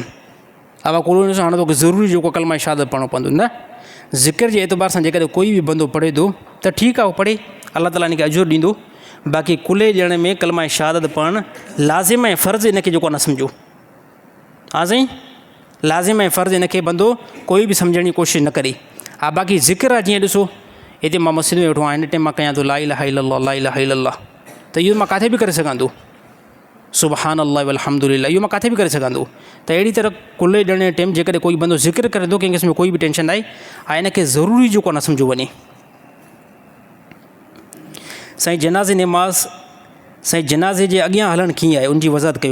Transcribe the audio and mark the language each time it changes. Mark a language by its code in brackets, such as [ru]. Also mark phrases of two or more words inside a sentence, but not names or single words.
[sd] अब कुल्लो ॾिसो हाणे तोखे ज़रूरी जेको कलमा शहादत पढ़णो पवंदो न, ज़िक्र जे एतबार सां जेकॾहिं कोई बि बंदो पढ़े थो त ठीकु आहे, उहो पढ़े, अलाह ताला इनखे अजुर ॾींदो। बाक़ी कुल्ले ॾियण में कलमा शहादत पढ़णु लाज़िम ऐं फ़र्ज़ु इनखे जेको न सम्झो। हा साईं, लाज़िम ऐं फ़र्ज़ु इनखे बंदो कोई बि सम्झण जी कोशिशि न करे। हा, बाक़ी ज़िक्र आहे, जीअं ॾिसो हिते मां मस्जिद में वेठो आहियां, हिन टाइम मां कयां थो [ar] لا إله إلا الله لا إله إلا الله, [sd] त इहो मां किथे बि करे सघां थो। [ar] سبحان الله والحمد لله, [sd] इहो मां किथे बि करे सघां थो। त अहिड़ी तरह कुल्ले ॾियण जे टाइम जेकॾहिं कोई बंदो ज़िक्र करे थो, कंहिं क़िस्म में कोई बि टेंशन न आहे। ऐं इनखे ज़रूरी जेको न सम्झो वञे। साईं जनाज़े नमाज़, साईं जनाज़े जे अॻियां हलणु कीअं आहे, उनजी वज़ाहत कयो।